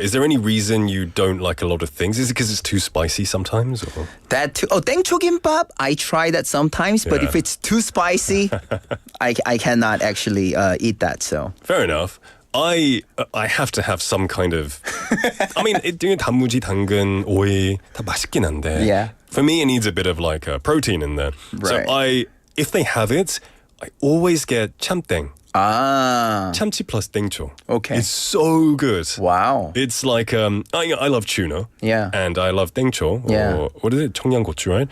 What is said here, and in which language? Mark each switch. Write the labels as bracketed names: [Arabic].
[English] Is there any reason you don't like a lot of things? Is it because it's too spicy sometimes? Or? That too. Oh, 땡초김밥. I try that sometimes, but if it's too spicy, I cannot actually eat that. So Fair enough. I have to have some kind of. I mean, [Korean] 단무지, 당근, 오이 다 맛있긴 한데. [English] Yeah. For me, it needs a bit of like protein in there. Right. So if they have it, I always get 참땡. Ah. [Korean] 참치 plus 땡초. [English] Okay. It's so good. Wow. It's like I love tuna. Yeah. And I love 땡초. Yeah. Or what is it? 청양고추, right?